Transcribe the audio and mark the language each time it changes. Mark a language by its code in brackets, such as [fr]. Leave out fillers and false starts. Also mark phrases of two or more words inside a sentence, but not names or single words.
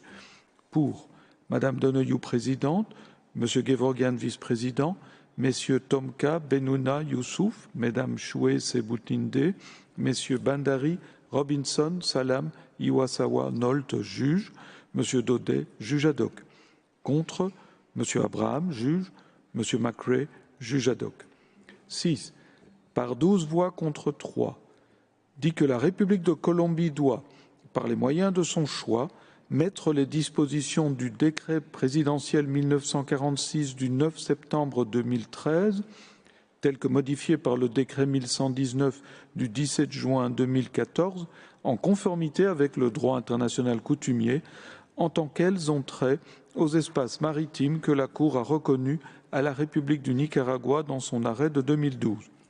[fr] Pour Madame Donoghue, présidente, Monsieur Gevorgyan, vice-président, Messieurs Tomka, Benouna, Youssouf, Mesdames Choué, Sebutinde, Messieurs Bandari, Robinson, Salam, Iwasawa, Nolte, juge, Monsieur Daudet, juge ad hoc. Contre, Monsieur Abraham, juge, Monsieur McRae, juge ad hoc. 6. Par 12 voix contre 3, dit que la République de Colombie doit, par les moyens de son choix, mettre les dispositions du décret présidentiel 1946 du 9 septembre 2013, tel que modifié par le décret 1119 du 17 juin 2014, en conformité avec le droit international coutumier, en tant qu'elles ont trait aux espaces maritimes que la Cour a reconnus à la République du Nicaragua dans son arrêt de 2012.